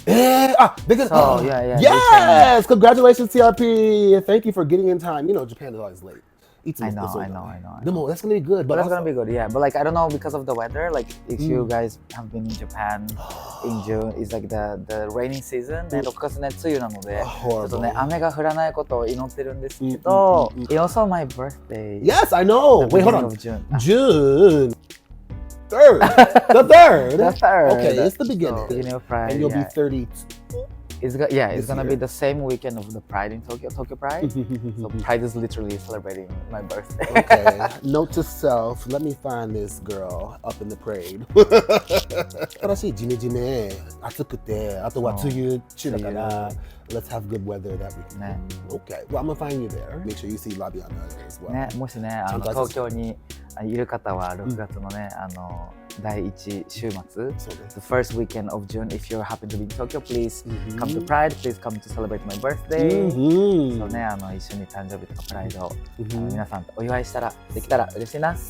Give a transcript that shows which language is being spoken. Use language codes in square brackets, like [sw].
[en] Yes! Congratulations, TRP. Thank you for getting in time. You know, Japan is always late. I know. No, that's gonna be good. But that's gonna be good, yeah. But like I don't know because of the weather. Like if you guys have been in Japan in June, it's like the rainy season. [ja] ね、6月ね梅雨なので、ちょっとね雨が降らないことを祈ってるんですけど、 [en] It's also my birthday. Yes, I know. Wait, hold on. June 3rd. The 3rd. Okay, it's the beginning of Pride. And you'll be 32. It's gonna be the same weekend of the Pride in Tokyo Pride. So Pride is literally celebrating my birthday. Okay. Note to self, let me find this girl up in the parade. [ja] 新しいジメジメ暑くて、あとは梅雨中だから、 [en] let's have good weather that week. ね。 Okay. Well, I'm gonna find you there. Make sure you see Labianna as well. [ja] ね、もしね、東京にいる方は6月のね、第1週末、そうね。 [en] the first weekend of June, if you happen to be in Tokyo, please come to Pride, please come to celebrate my birthday. [ja] そうね、一緒に誕生日とかプライドを皆さんとお祝いしたら、できたら嬉しいな。